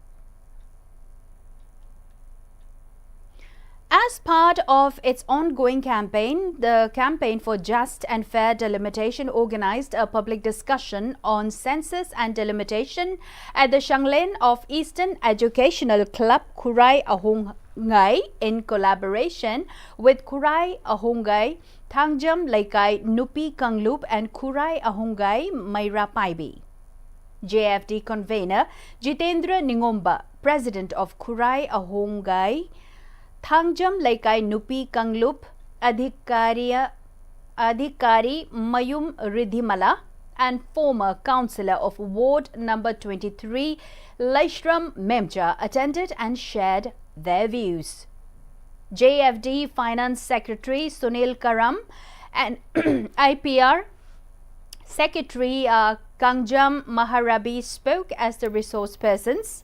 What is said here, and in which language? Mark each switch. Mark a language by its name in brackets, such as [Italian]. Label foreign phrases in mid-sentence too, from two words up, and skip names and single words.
[English] As part of its ongoing campaign, the Campaign for Just and Fair Delimitation organized a public discussion on census and delimitation at the Shanglen of Eastern Educational Club Kurai Ahungai in collaboration with Kurai Ahungai, Thangjam Laikai Nupi Kanglup and Kurai Ahungai Maira Paibi. JFD convener Jitendra Ningomba, President of Kurai Ahungai, Thangjam Laikai Nupi Kanglup, Adhikari Mayum Ridhimala and former Councillor of Ward number 23 Laishram Memja attended and shared their views. JFD Finance Secretary Sunil Karam and IPR Secretary Kangjam Maharabi spoke as the resource persons.